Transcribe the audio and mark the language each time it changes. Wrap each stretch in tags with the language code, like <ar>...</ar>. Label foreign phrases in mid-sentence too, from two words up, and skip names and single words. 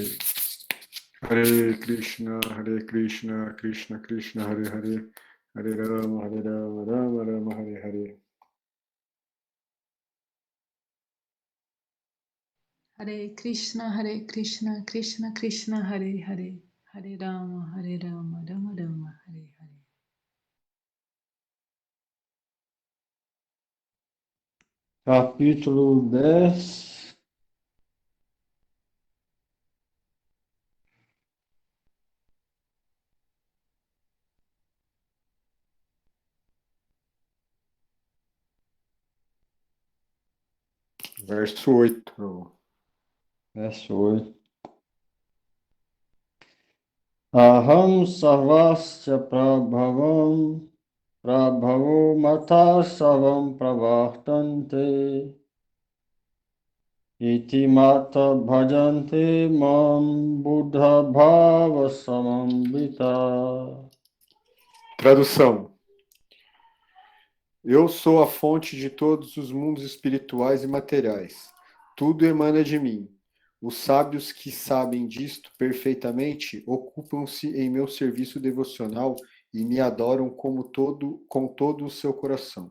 <sa>Hare Krishna, Krishna Krishna, Hare Hare. Hare Rama, Rama Rama, Hare Hare. Hare Krishna, Krishna Krishna, Hare Hare, Hare Rama, Rama Rama, Hare Hare.</sa> <pt>Capítulo 10. Verso 8. Verso 8.</pt> <sa>Aham sarvasya prabhavo mata savam pravartante iti mata bhajante mam buddha bhava samambita.</sa> <pt>Tradução. Eu sou a fonte de todos os mundos espirituais e materiais. Tudo emana de mim. Os sábios que sabem disto perfeitamente ocupam-se em meu serviço devocional e me adoram com todo o seu coração.</pt>